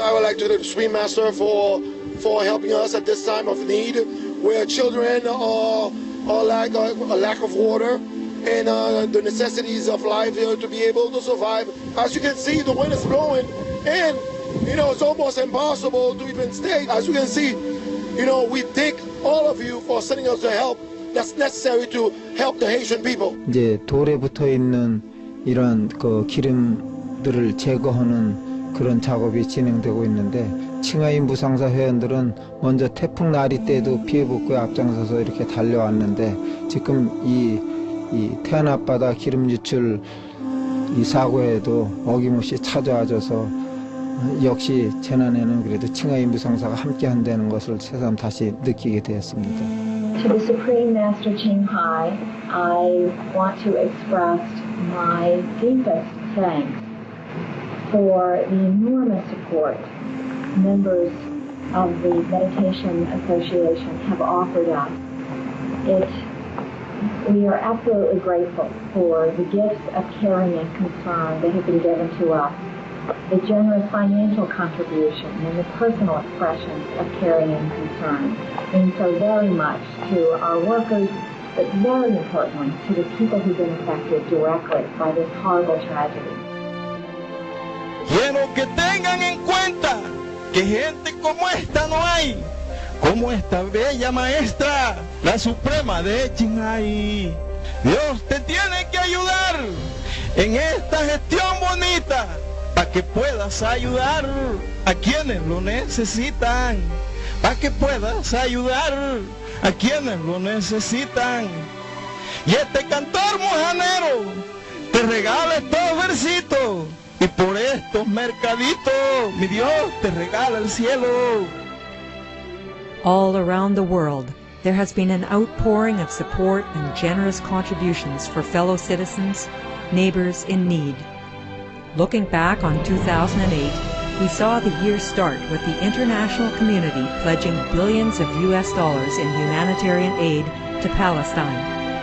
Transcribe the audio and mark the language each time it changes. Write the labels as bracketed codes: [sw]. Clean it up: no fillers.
[en] I would like to thank the Supreme Master for helping us at this time of need, where children are like a lack of water, and the necessities of life to be able to survive. As you can see, the wind is blowing, and it's almost impossible to even stay. As you can see, we thank all of you for sending us the help that's necessary to help the Haitian people. [ko] 이제 돌에 붙어 있는 이런 그 기름들을 제거하는 그런 작업이 진행되고 있는데, 칭하이 무상사 회원들은 먼저 태풍 나리 때도 피해 복구에 앞장서서 이렇게 달려왔는데, 지금 이 태안 앞바다 기름 유출 이 사고에도 어김없이 찾아와줘서 역시 재난에는 그래도 칭하이 무상사가 함께 한다는 것을 새삼 다시 느끼게 되었습니다. [en] To the Supreme Master CHINGHAI, I want to express my deepest thanks for the enormous support members of the Meditation Association have offered us. We are absolutely grateful for the gifts of caring and concern that have been given to us, the generous financial contribution and the personal expressions of caring and concern mean so very much to our workers, but very importantly to the people who've been affected directly by this horrible tragedy. [es] Quiero que tengan en cuenta que gente como esta no hay, como esta bella maestra, la Suprema de CHINGHAI. Dios te tiene que ayudar en esta gestión bonita para que puedas ayudar a quienes lo necesitan, para que puedas ayudar a quienes lo necesitan. Y este cantor mojanero te regala estos versitos, y por estos mercaditos mi Dios te regala el cielo. [en] All around the world, there has been an outpouring of support and generous contributions for fellow citizens, neighbors in need. Looking back on 2008, we saw the year start with the international community pledging billions of US dollars in humanitarian aid to Palestine.